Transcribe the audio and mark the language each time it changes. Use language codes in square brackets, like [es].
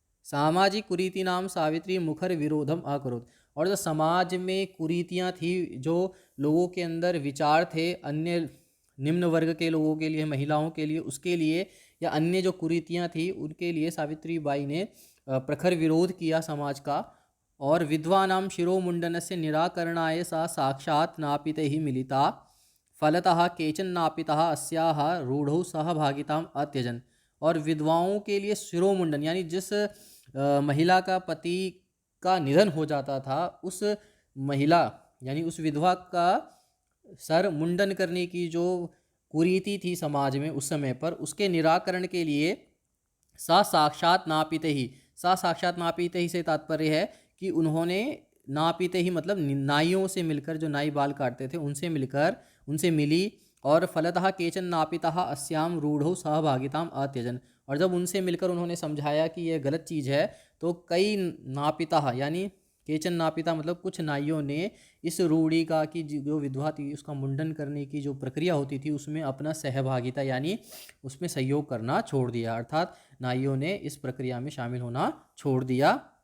[sa] सामाजिक कुरीति नाम सावित्री मुखर विरोधम अकरोत्। [hi] और जो समाज में कुरीतियाँ थी, जो लोगों के अंदर विचार थे अन्य निम्न वर्ग के लोगों के लिए, महिलाओं के लिए, उसके लिए, या अन्य जो कुरीतियाँ थी उनके लिए सावित्रीबाई ने प्रखर विरोध किया समाज का। [sa] और विद्वानां शिरोमुंडनस्य निराकरणाय सा साक्षात् नापितैः मिलिता, फलतः केचन नापितः अस्याः रूढ़ौ सहभागिताम् अत्यजन। [hi] और विधवाओं के लिए शिरोमुंडन यानी जिस महिला का पति का निधन हो जाता था, उस महिला यानी उस विधवा का सर मुंडन करने की जो कुरीति थी समाज में उस समय पर, उसके निराकरण के लिए सा साक्षात नापिते ही, सा साक्षात नापिते ही से तात्पर्य है कि उन्होंने नापिते ही मतलब नाइयों से मिलकर, जो नाई बाल काटते थे उनसे मिलकर, उनसे मिली। [sa] और फलतः केचन नापितः अस्याम रूढ़ौ सहभागिताम अत्यजन। [hi] और जब उनसे मिलकर उन्होंने समझाया कि यह गलत चीज़ है, तो कई नापिता यानी केचन नापिता मतलब कुछ नाइयों ने इस रूढ़ी का, कि जो विधवा थी उसका मुंडन करने की जो प्रक्रिया होती थी उसमें अपना सहभागिता यानी उसमें सहयोग करना छोड़ दिया, अर्थात नाइयों ने इस प्रक्रिया में शामिल होना छोड़ दिया।